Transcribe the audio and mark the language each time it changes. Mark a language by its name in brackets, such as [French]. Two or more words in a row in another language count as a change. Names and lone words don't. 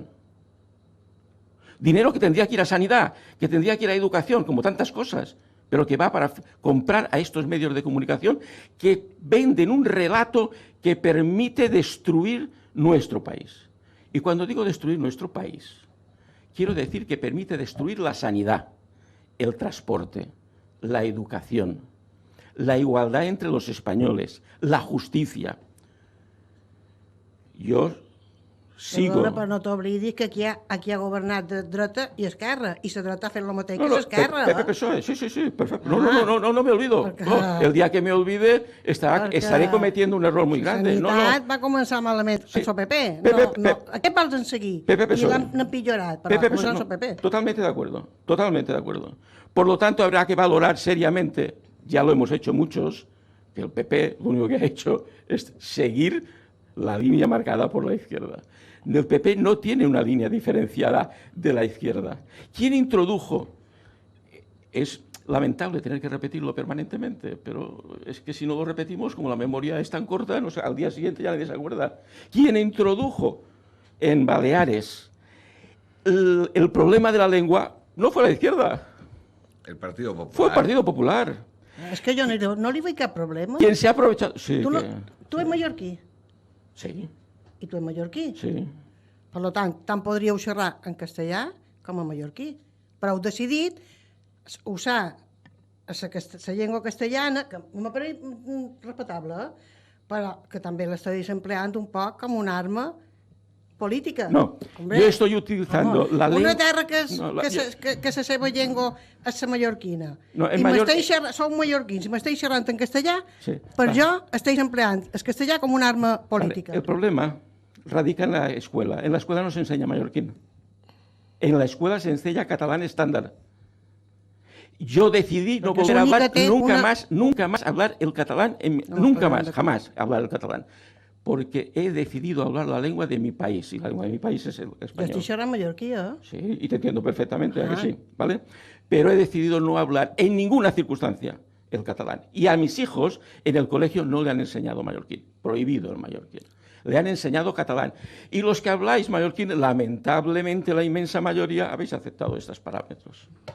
[Spanish] Dinero que tendría que ir a sanidad, que tendría que ir a educación, como tantas cosas, pero que va para comprar a estos medios de comunicación que venden un relato que permite destruir nuestro país. Y cuando digo destruir nuestro país, quiero decir que permite destruir la sanidad, el transporte, la educación, la igualdad entre los españoles, la justicia. [Catalan] Jo sigo... Però no t'oblidis que aquí ha governat de dreta i esquerra, i la dreta ha fet el mateix que l'esquerra. [Spanish] PSOE, sí, perfecto. No me olvido. No, el día que me olvide estaré cometiendo un error muy grande. [Catalan] Sanitat va començar malament amb el PP. Aquest vols seguir? I l'han empitjorat, però va començar amb el PP. [Spanish] Totalmente de acuerdo. Por lo tanto, habrá que valorar seriamente, ya lo hemos hecho muchos, que el PP lo único que ha hecho es seguir la línea marcada por la izquierda. El PP no tiene una línea diferenciada de la izquierda. ¿Quién introdujo? Es lamentable tener que repetirlo permanentemente, pero es que si no lo repetimos, como la memoria es tan corta, no sé, al día siguiente ya nadie se acuerda. ¿Quién introdujo en Baleares el problema de la lengua? No fue la izquierda. El Partido Popular. Fue el Partido Popular. [Catalan] És que jo no li veig cap problema. [Spanish] ¿Quién se ha aprovechado? [Catalan] Sí, tu ets mallorquí? Sí. I tu ets mallorquí? Sí. Per tant podríeu xerrar en castellà com a mallorquí. Però heu decidit usar la llengua castellana, que m'apareix respectable, però que també l'estàs empleant un poc com una arma política. [Spanish] No, yo estoy utilizando la lengua... [Catalan] Una terra que la seva llengua és la mallorquina. No, I sou mallorquins, i m'esteu xerrant en castellà, per jo esteu empleant el castellà com una arma política. [Spanish] El problema radica en la escuela. En la escuela no se enseña mallorquín. En la escuela se enseña catalán estándar. Yo decidí no volver a hablar nunca más hablar el catalán, jamás hablar el catalán. porque he decidido hablar la lengua de mi país, y la lengua de mi país es el español. [Catalan] Jo estic xerrant mallorquí, [Spanish] Sí, y te entiendo perfectamente, que sí, ¿vale? Pero he decidido no hablar en ninguna circunstancia el catalán. Y a mis hijos en el colegio no le han enseñado mallorquín, prohibido el mallorquín. Le han enseñado catalán. Y los que habláis mallorquín, lamentablemente la inmensa mayoría habéis aceptado estos parámetros.